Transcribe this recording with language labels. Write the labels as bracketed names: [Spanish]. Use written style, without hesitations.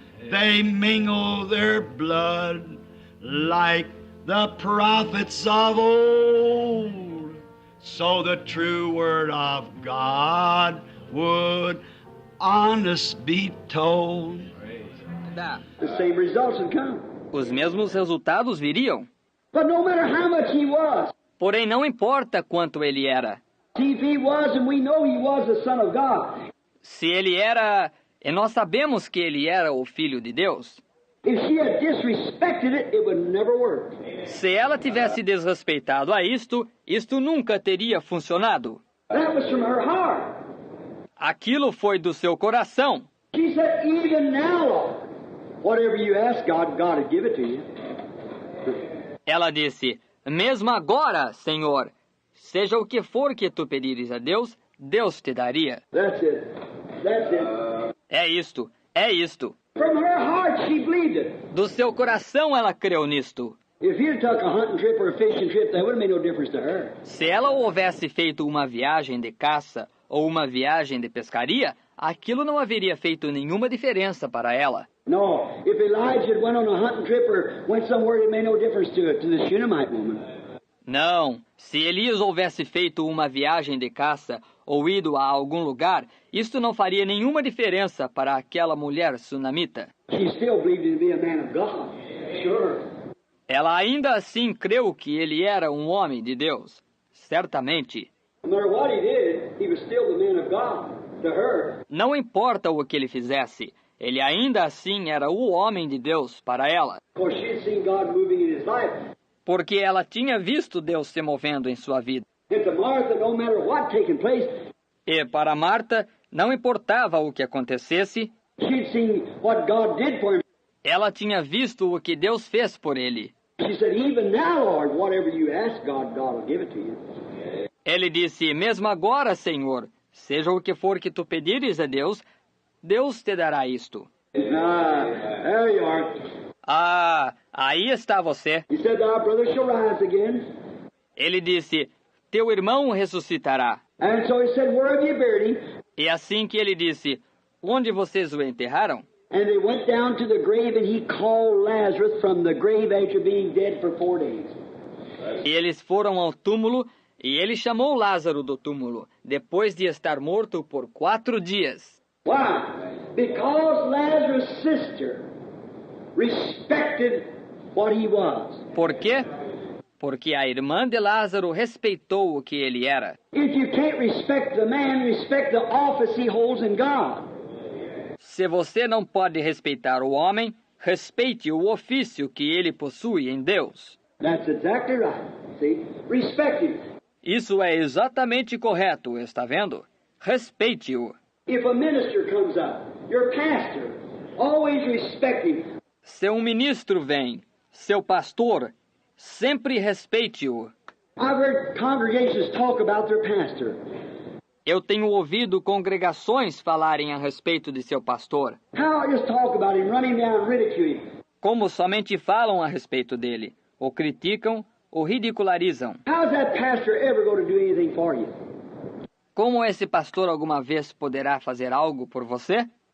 [English] They mingled their blood like the prophets of old, so the true word of God would honest be told. The same results would come. [Portuguese] Os mesmos resultados viriam. [English] But no matter how much he was, [Portuguese] Porém, não importa quanto ele era. [English] if he was, and we know he was the Son of God, [Portuguese] Se ele era, e nós sabemos que ele era o Filho de Deus, [English] if she had disrespected it, it would never work. [Portuguese] se ela tivesse desrespeitado a isto nunca teria funcionado. [English] That was from her heart. [Portuguese] Aquilo foi do seu coração. [English] She said, even now, Lord, whatever you ask God, God will give it to you. [Portuguese] Ela disse, mesmo agora, Senhor, seja o que for que tu pedires a Deus, Deus te daria. [English] That's it. That's it. [Portuguese] É isto, é isto. [English] From her heart, she believed it. [Portuguese] Do seu coração ela creu nisto. [English] If he'd took a hunting trip or a fishing trip, that would have made no difference to her. [Portuguese] Se ela houvesse feito uma viagem de caça ou uma viagem de pescaria, aquilo não haveria feito nenhuma diferença para ela. [English] No, if Elijah had went on a hunting trip or went somewhere, it made no difference to the Shunammite woman. [Portuguese] Não, se Elias houvesse feito uma viagem de caça ou ido a algum lugar, isto não faria nenhuma diferença para aquela mulher sunamita. [English] She still believed him to be a man of God. Sure. [Portuguese] Ela ainda assim creu que ele era um homem de Deus. Certamente. [English] No matter what he did, he was still the man of God to her. [Portuguese] Não importa o que ele fizesse, ele ainda assim era o homem de Deus para ela. [English] Of course, she had seen God moving in his life. [Portuguese] Porque ela tinha visto Deus se movendo em sua vida. [English] And to Martha, no matter what taking place, [Portuguese] E para Marta, não importava o que acontecesse, [English] she'd seen what God did for him. [Portuguese] ela tinha visto o que Deus fez por ele. [English] She said, even now, Lord, whatever you ask God, God will give it to you. [Portuguese] Ele disse, mesmo agora, Senhor, seja o que for que tu pedires a Deus, Deus te dará isto. [English] There you are. [Portuguese] Ah, aí está você. [English] He said, our brother shall rise again. [Portuguese] Ele disse, teu irmão ressuscitará. [English] And so he said, where have you buried him? [Portuguese] E assim que ele disse, onde vocês o enterraram? [English] And they went down to the grave, and he called Lazarus from the grave after being dead for 4 days. [Portuguese] E eles foram ao túmulo, e ele chamou Lázaro do túmulo, depois de estar morto por 4 dias. [English] Why? Because Lazarus' sister respected what he was. [Portuguese] Por quê? Porque a irmã de Lázaro respeitou o que ele era. [English] If you can't respect the man, respect the office he holds in God. [Portuguese] Se você não pode respeitar o homem, respeite o ofício que ele possui em Deus. [English] That's exactly right. See? Respect him. [Portuguese] Isso é exatamente correto, está vendo? Respeite-o. [English] If a minister comes up, your pastor, always respect him. [Portuguese] Se um ministro vem, seu pastor, sempre respeite-o. [English] I've heard congregations talk about their pastor. [Portuguese] Eu tenho ouvido congregações falarem a respeito de seu pastor. [English] How just talk about him, run him down, ridicule him. [Portuguese] Como somente falam a respeito dele, o criticam, o ridicularizam. [English] How's that pastor ever going to do anything for you? [Portuguese] Como esse pastor alguma vez poderá fazer algo por você?